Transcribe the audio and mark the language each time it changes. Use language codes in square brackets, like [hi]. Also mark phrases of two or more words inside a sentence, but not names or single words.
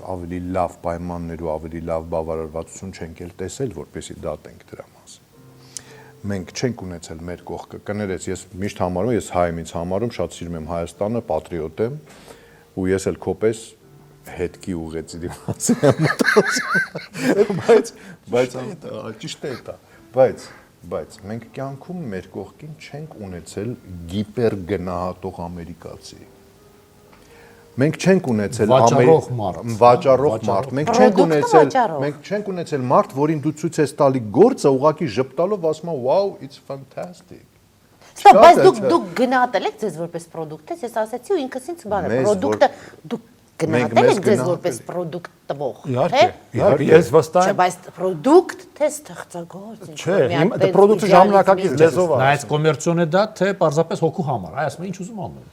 [hy] ավելի լավ պայմաններ ու ավելի լավ բավարարվածություն չենք էլ տեսել, որպեսզի դատենք դրա մասին։ Մենք չենք ունեցել մեր կողքը, կներես, ես միշտ համարում, ես հայ եմ ինձ համարում, շատ սիրում եմ Հայաստանը, պատրիոտ եմ, ու ես էլ քոպես հետքի ուղեցի դիմացի եմ մտածում, բայց ճիշտ է դա, բայց մենք կյանքում մեր կողքին չենք ունեցել գիպեր գնահատող ամերիկացի։ Մենք չենք ունեցել վաճառող մարդ, մենք չենք ունեցել մարդ, որին դու ցույց ես տալի գործը, ուղղակի ժպտալով ասում է [en] wow, it's fantastic։ [hy] Բայց դուք գնահատել եք ձեզ որպես պրոդուկտ, ես ասացի ու ինքս ինձ բան է, պրոդուկտը դուք գնահատել եք ձեզ որպես պրոդուկտ տվող, Իհարկե, ես վստահ եմ։ Չէ, բայց պրոդուկտ թե ստեղծագործ։ Չէ, դա պրոդուկտը ժամանակակից լեզվով է։ Նայած կոմերցիոն է դա, թե պարզապես հոգու համար, այ ասում են ինչ ուզում անում։